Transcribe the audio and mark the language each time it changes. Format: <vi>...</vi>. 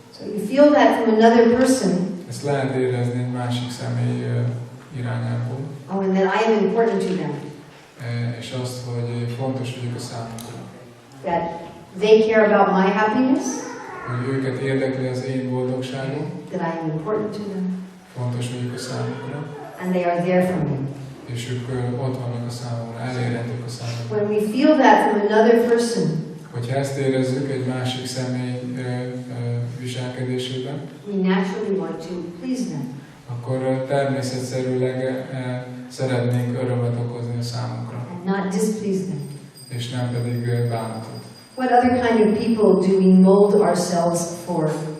<en>So you feel that from another person.</en> <hu>Ezt lehet érezni egy másik személy irányából.</hu> <en>Oh, and that I am important to them.</en> <hu>És azt, hogy fontos vagyok a számukra.</hu> <en>That they care about my happiness.</en> <hu>Hogy őket érdekli az én boldogságom.</hu> <en>That I am important to them.</en> <hu>Fontos vagyok a számukra.</hu> <en>And they are there for me.</en> <hu>És ők ott vannak a számomra, elérhetők a számomra.</hu> <en>When we feel that from another person,</en> <hu>hogyha ezt érezzük egy másik személy viselkedésében,</hu> <en>we naturally want to please them.</en> <hu>akkor természetszerűleg szeretnénk örömet okozni a számunkra.</hu> <en>And not displease them.</en> <hu>És nem pedig bánatot.</hu> <en>What other kind of people do we mold ourselves for?</en>